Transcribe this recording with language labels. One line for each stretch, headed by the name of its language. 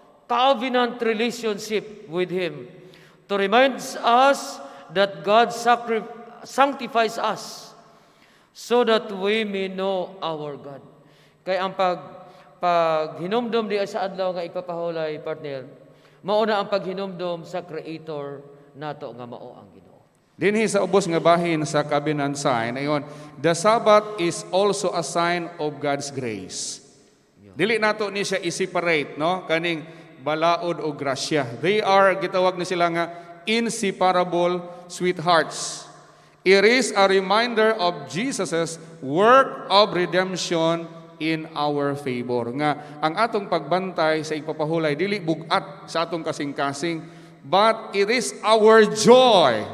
English: Covenant relationship with Him. To remind us that God sanctifies us so that we may know our God.
Cebuano: Kaya ang pag hinumdum di sa adlaw nga ipapahulay, partner, mauna ang paghinumdum sa Creator nato nga mao ang Ginoo. Dinhi sa ubos nga bahin sa
English: covenant sign, ayon, the Sabbath is also a sign of God's grace.
Cebuano: Dili nato ni siya i-separate, no? Kaning balaod o grasya.
English: They are,
Cebuano: gitawag ni sila nga,
English: inseparable sweethearts. It is a reminder of Jesus' work of redemption in our favor.
Cebuano: Nga, ang atong pagbantay sa ipapahulay, dili bugat sa atong kasing-kasing,
English: but it is our joy.